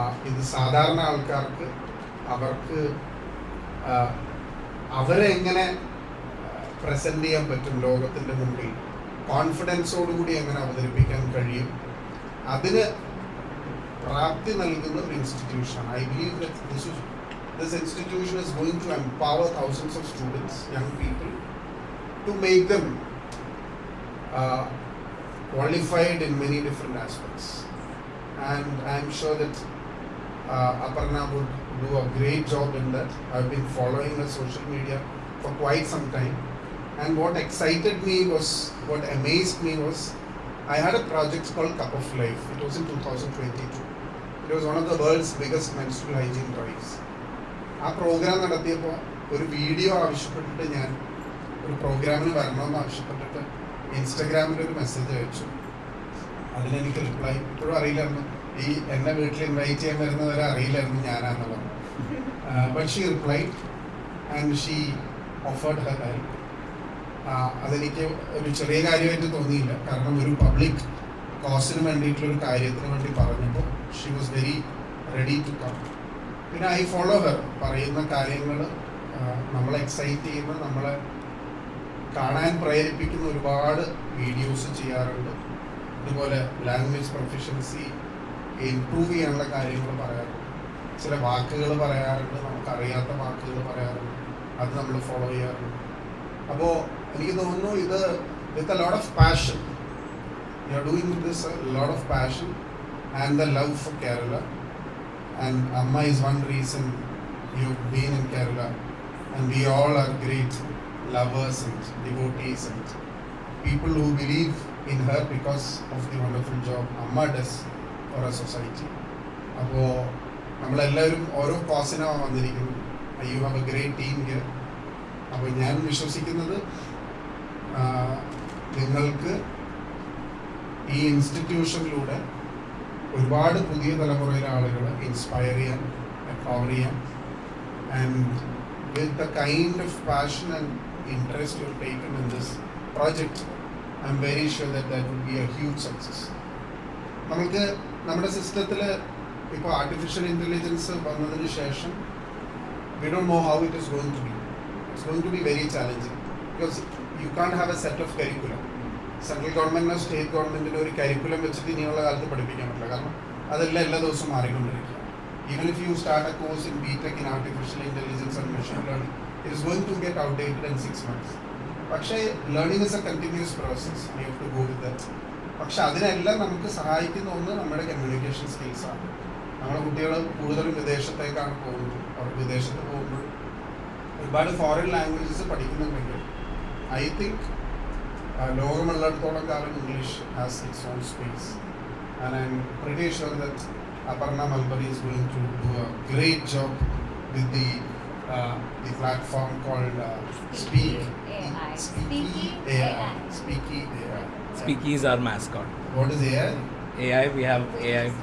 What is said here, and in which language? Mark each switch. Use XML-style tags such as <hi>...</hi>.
<ml>ഇത് സാധാരണ ആൾക്കാർക്ക് അവർക്ക് അവരെ എങ്ങനെ പ്രസൻറ്റ് ചെയ്യാൻ പറ്റും ലോകത്തിൻ്റെ മുമ്പിൽ, കോൺഫിഡൻസോടുകൂടി എങ്ങനെ അവതരിപ്പിക്കാൻ കഴിയും, അതിന് പ്രാപ്തി നൽകുന്ന ഒരു ഇൻസ്റ്റിറ്റ്യൂഷനാണ്.</ml> <en>I believe that this institution is going to empower thousands of students, young people, to make them qualified in many different aspects. And I'm sure that Aparna would do a great job in that. I've been following her social media for quite some time. And what excited me was, what amazed me was, I had a project called Cup of Life. It was in 2022. It was one of the world's biggest menstrual hygiene drives.</en> <ml>ആ programme നടത്തിയപ്പോൾ ഒരു video ആവശ്യപ്പെട്ടിട്ട് ഞാൻ ഒരു പ്രോഗ്രാമിന് വരണമെന്ന് ആവശ്യപ്പെട്ടിട്ട് ഇൻസ്റ്റഗ്രാമിൽ ഒരു message അയച്ചു. അതിലെനിക്ക് റിപ്ലൈ ഇപ്പോഴും അറിയില്ലായിരുന്നു. എന്നെ വീട്ടിൽ ഇൻവൈറ്റ് ചെയ്യാൻ വരുന്നവരെ അറിയില്ലായിരുന്നു ഞാനാന്നുള്ളത്.</ml> <en>But she replied and she offered her help.</en> <ml>അതെനിക്ക് ഒരു ചെറിയ കാര്യമായിട്ട് തോന്നിയില്ല, കാരണം ഒരു പബ്ലിക് കോസിന് വേണ്ടിയിട്ടുള്ളൊരു കാര്യത്തിന് വേണ്ടി പറഞ്ഞപ്പോൾ</ml> <en>She was very ready to come.</en> <ml>പിന്നെ</ml> <en>I follow her.</en> <ml>പറയുന്ന കാര്യങ്ങൾ നമ്മളെ എക്സൈറ്റ് ചെയ്യുന്ന, നമ്മളെ കാണാൻ പ്രേരിപ്പിക്കുന്ന ഒരുപാട് വീഡിയോസ് ചെയ്യാറുണ്ട്. അതുപോലെ ലാംഗ്വേജ് പ്രൊഫഷൻസി ഇംപ്രൂവ് ചെയ്യാനുള്ള കാര്യങ്ങൾ പറയാറുണ്ട്. ചില വാക്കുകൾ പറയാറുണ്ട്, നമുക്കറിയാത്ത വാക്കുകൾ പറയാറുണ്ട്, അത് നമ്മൾ ഫോളോ ചെയ്യാറുണ്ട്. അപ്പോൾ എനിക്ക് തോന്നുന്നു ഇത്</ml> <en>With a lot of passion, you are doing this a lot of passion and the love for Kerala. And Amma is one reason you've been in Kerala, and we all are great lovers and devotees and people who believe in her because of the wonderful job Amma does for our society.</en> <ml>അപ്പോൾ നമ്മളെല്ലാവരും ഓരോ കോസിനാണ് വന്നിരിക്കുന്നത്.</ml> <en>You have a great team here.</en> <ml>അപ്പോൾ ഞാൻ വിശ്വസിക്കുന്നത് നിങ്ങൾക്ക് ഈ ഇൻസ്റ്റിറ്റ്യൂഷനിലൂടെ ഒരുപാട് പുതിയ തലമുറയിലെ ആളുകളെ ഇൻസ്പയർ ചെയ്യാൻ, എംപവർ ചെയ്യാൻ,</ml> <en>And with the kind of passion and interest you taken in this project, I'm very sure that that will be a huge success.</en> <ml>നമുക്ക് നമ്മുടെ സിസ്റ്റത്തിൽ ഇപ്പോൾ ആർട്ടിഫിഷ്യൽ ഇൻ്റലിജൻസ് വന്നതിന് ശേഷം</ml> <en>We don't know how it is going to be. It's going to be very challenging because you can't have a set of curriculum.</en> <ml>Central ഗവൺമെൻറ്റിനോ state ഗവൺമെൻറ്റിനോ ഒരു curriculum വെച്ചിട്ട് ഇനിയുള്ള കാലത്ത് പഠിപ്പിക്കാൻ പറ്റില്ല, കാരണം അതെല്ലാം എല്ലാ ദിവസവും മാറിക്കൊണ്ടിരിക്കുക.</ml> <en>Even if you start a course in BTech in artificial intelligence and machine learning, it is going to get outdated in 6 months.</en> <ml>പക്ഷേ</ml> <en>Learning is a continuous process, you have to go with that.</en> <ml>പക്ഷെ അതിനെല്ലാം നമുക്ക് സഹായിക്കുന്ന ഒന്ന് നമ്മുടെ communication സ്കിൽസാണ്. നമ്മുടെ കുട്ടികൾ കൂടുതലും വിദേശത്തേക്കാണ് പോകുന്നത്. അവർ വിദേശത്ത് പോകുമ്പോൾ ഒരുപാട് ഫോറിൻ ലാംഗ്വേജസ് പഠിക്കുന്നുണ്ടെങ്കിൽ</ml> <en>I think</en> <ml>ലോകമുള്ളിടത്തോളം കാലം</ml> <en>English has its own space. And I'm pretty sure that Aparna Malpari is going to do a great job with the platform called Speak AI. Speaky AI. Speaky AI. Speaky is our mascot. What is AI? AI, we have AI.</en>